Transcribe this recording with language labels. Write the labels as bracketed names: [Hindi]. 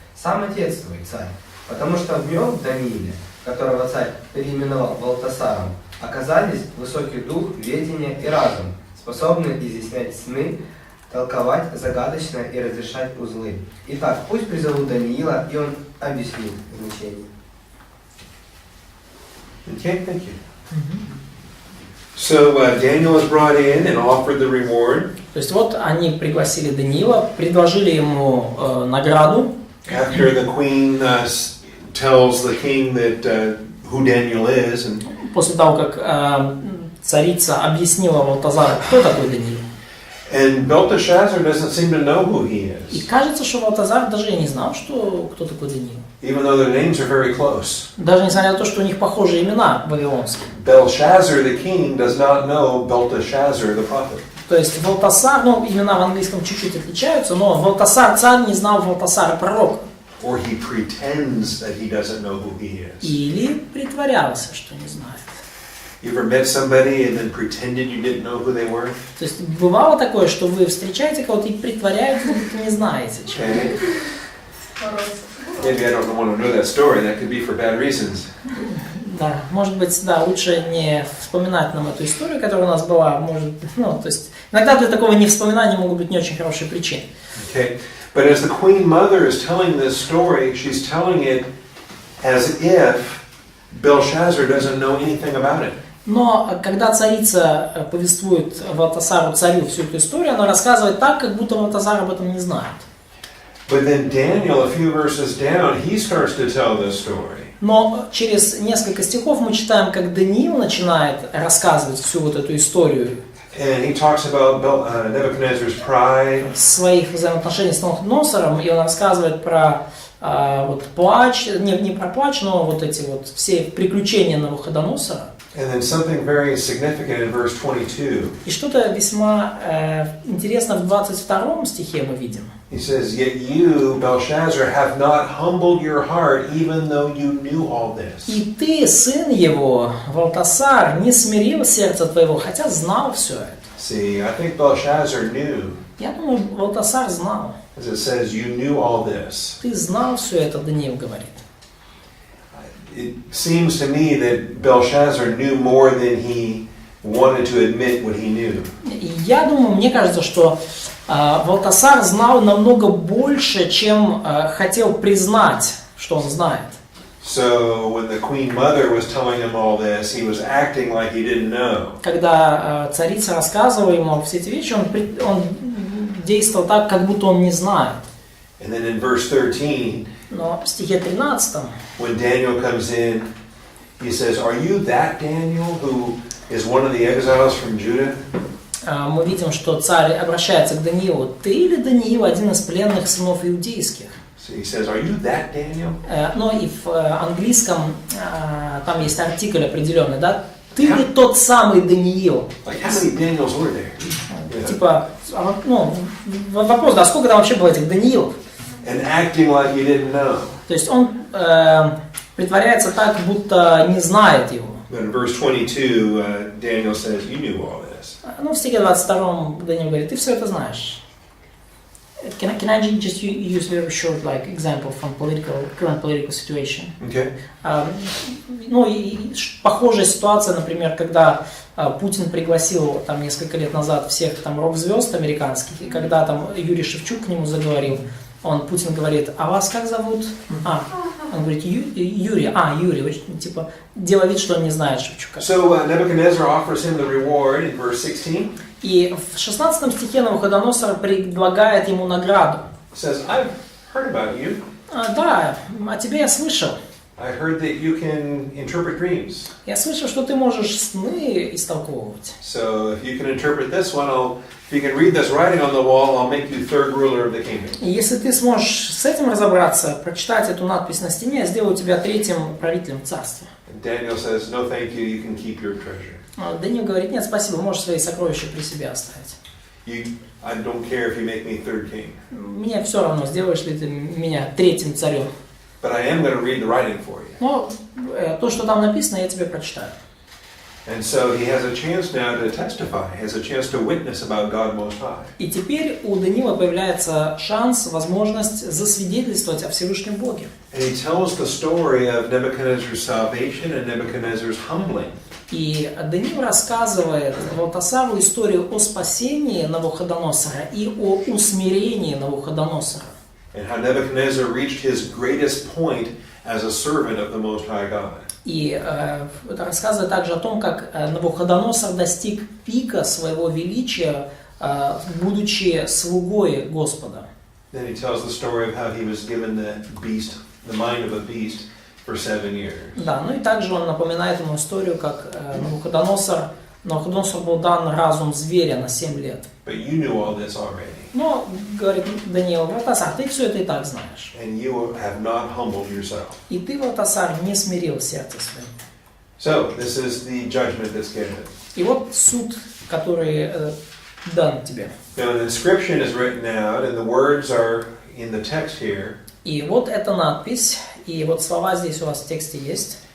[Russian] Сам отец твой, царь, потому что в нем, Данииле, которого царь переименовал Валтасаром, оказались высокий дух, ведение и разум, способные изъяснять сны, толковать загадочно и разрешать узлы. Итак, пусть призовут Даниила, и он объяснит значение». [English] Okay, thank you. So Daniel is brought in and offered the reward. [Russian] То есть вот они пригласили Даниила, предложили ему награду. [English] After the queen tells the king that who Daniel is, and [Russian] После того, как царица объяснила Валтазару, кто такой Даниил. [English] and Belteshazzar doesn't seem to know who he [Russian] И [English] is, [Russian] кажется, что Валтазар даже и не знал, кто такой Даниил. [English] even though their names are very close. [Russian] Даже несмотря на то, что у них похожие имена вавилонские. [English] Belshazzar the king does not know Belteshazzar the prophet. [Russian] То есть Валтасар, имена в английском чуть-чуть отличаются, но Валтасар царь не знал Валтасара пророка. [English] Or he pretends that he doesn't know who he is. [Russian] Или притворялся, что не знает. [English] You ever met somebody and then pretended you didn't know who they were? [Russian] То есть бывало такое, что вы встречаете кого-то и притворяетесь, будто не знаете человека. [English] Okay. Maybe I don't want to know that story. That could be for bad reasons. [Russian] Да, может быть, да, лучше не вспоминать нам эту историю, которая у нас была. Может, то есть иногда для такого невспоминания могут быть не очень хорошие причины. [English] Okay. But as the queen mother is telling this story, she's telling it as if Belshazzar doesn't know anything about it. [Russian] Но когда царица повествует Валтасару, царю, всю эту историю, она рассказывает так, как будто Валтасар об этом не знает. [English] But then Daniel, a few verses down, he starts to tell this story. [Russian] Но через несколько стихов мы читаем, как Даниил начинает рассказывать всю вот эту историю. [English] And he talks about Nebuchadnezzar's pride. [Russian] Своих взаимоотношений с Навуходоносором, и он рассказывает про плач, не про плач, но вот эти вот все приключения Навуходоносора. [English] And then something very significant in verse 22. [Russian] И что-то весьма интересно в 22 стихе мы видим. [English] He says, "Yet you, Belshazzar, have not humbled your heart, even though you knew all this." [Russian] И ты, сын его, Валтасар, не смирил сердце твоего, хотя знал все это. [English] See, I think Belshazzar knew, [Russian] Я думаю, Валтасар знал. [English] as it says, you knew all this. [Russian] Ты знал все это, Даниил говорит. [English] It seems to me that Belshazzar knew more than he wanted to admit what he knew. [Russian] И я думаю, мне кажется, что Валтасар знал намного больше, чем хотел признать, что он знает. [English] So when the queen mother was telling him all this, he was acting like he didn't know. [Russian] Когда царица рассказывала ему все эти вещи, он действовал так, как будто он не знает. [English] And then in verse 13, [Russian] Но в стихе 13, [English] when Daniel comes in, he says, "Are you that Daniel who is one of the exiles from Judah?" [Russian] мы видим, что царь обращается к Даниилу. Ты или Даниил, один из пленных сынов иудейских? [English] So he says, "Are you that Daniel?" [Russian] Но и в английском там есть артикль определенный, да? ты ли тот самый Даниил? [English] Like, how many Daniels were there? Yeah. [Russian] Типа, ну, вопрос, да, сколько там вообще было этих Даниилов? [English] And acting like you didn't know. [Russian] То есть он притворяется так, будто не знает его. [English] But in verse 22, Daniel says, you knew all this. [Russian] Ну, в стихе 22 Даниил говорит, ты все это знаешь. [English] Can I just use a very short like example from current political situation? Okay. [Russian] Ну, и похожая ситуация, например, когда Путин пригласил там несколько лет назад всех там рок-звезд американских, и когда там Юрий Шевчук к нему заговорил, Путин говорит, а вас как зовут? Он говорит, Юрий, Юрий, типа, делая вид, что он не знает Шевчука. [English] So Nebuchadnezzar offers him the reward in verse 16. [Russian] И в 16 стихе Навуходоносор предлагает ему награду. [English] Says, I've heard about you. [Russian] Да, о тебе я слышал. [English] I heard that you can interpret dreams. [Russian] Я слышал, что ты можешь сны истолковывать. [English] So if you can interpret this one, if you can read this writing on the wall, I'll make you third ruler of the kingdom. [Russian] И если ты сможешь с этим разобраться, прочитать эту надпись на стене, я сделаю тебя третьим правителем царства. [English] And Daniel says, no thank you, you can keep your treasure. [Russian] Даниил говорит, нет, спасибо, можешь свои сокровища при себе оставить. [English] I don't care if you make me third king. [Russian] Мне все равно, сделаешь ли ты меня третьим царем. [English] But I am going to read the writing for you. [Russian] Но то, что там написано, я тебе прочитаю. [English] And so he has a chance now to testify, he has a chance to witness about God Most High. [Russian] И теперь у Даниила появляется шанс, возможность засвидетельствовать о Всевышнем Боге. [English] And he tells the story of Nebuchadnezzar's salvation and Nebuchadnezzar's humbling. [Russian] И Даниил рассказывает Валтасару историю о спасении Навуходоносора и о усмирении Навуходоносора. [English] And how Nebuchadnezzar reached his greatest point as a servant of the Most High God. [Russian] И это рассказывает также о том, как Навуходоносор достиг пика своего величия, будучи слугой Господа. [English] Then he tells the story of how he was given the mind of a beast for 7 years. [Russian] Да, ну и также он напоминает ему историю, как Навуходоносор был дан разум зверя на 7 лет. [English] But you knew all this already. [Russian] Но, говорит Даниил, Валтасар, ты все это и так знаешь. [English] And you have not humbled yourself. [Russian] И ты, Валтасар, не смирил сердце свое. [English] So, this is the judgment that's given. [Russian] И вот суд, который дан тебе. [English] Now, an inscription is written out, and the words are in the text here. [Russian] И вот эта надпись, и вот слова здесь у вас в тексте есть.